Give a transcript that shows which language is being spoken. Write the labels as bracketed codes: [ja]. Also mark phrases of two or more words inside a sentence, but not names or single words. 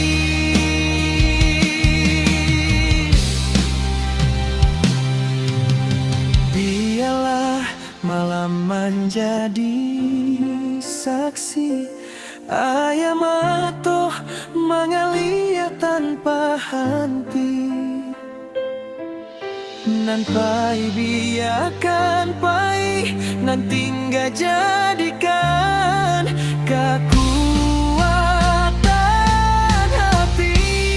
[id] Biarlah malam menjadi saksi, ayam matoh mengalir tanpa henti. [min] Nan pai biarkan pai, nan tinggal jadikan kekuatan hati.